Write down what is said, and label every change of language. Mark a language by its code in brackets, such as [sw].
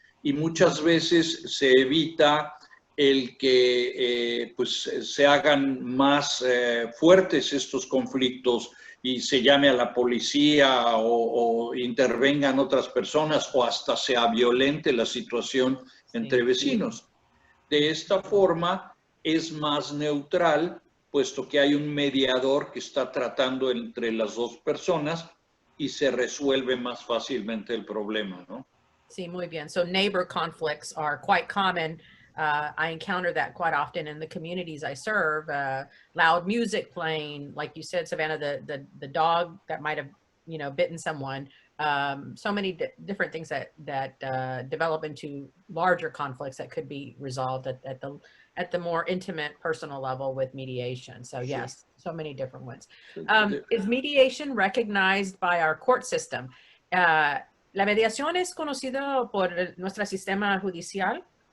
[es] Y muchas veces se evita el que pues, se hagan más fuertes estos conflictos y se llame a la policía o intervengan otras personas o hasta sea violente la situación entre vecinos. De esta forma es más neutral, puesto que hay un mediador que está tratando entre las dos personas y se resuelve más fácilmente el problema, ¿no? Sí, muy bien. [en] So neighbor conflicts are quite common. I encounter that quite often in the communities I serve. Loud music playing, like you said, Savannah, the dog that might have, bitten someone. So many different things that develop into larger conflicts that could be resolved at the more intimate, personal level with mediation. So yes, so many different ones. Is mediation recognized by our court system? [es] ¿La mediación es conocida por nuestro sistema judicial?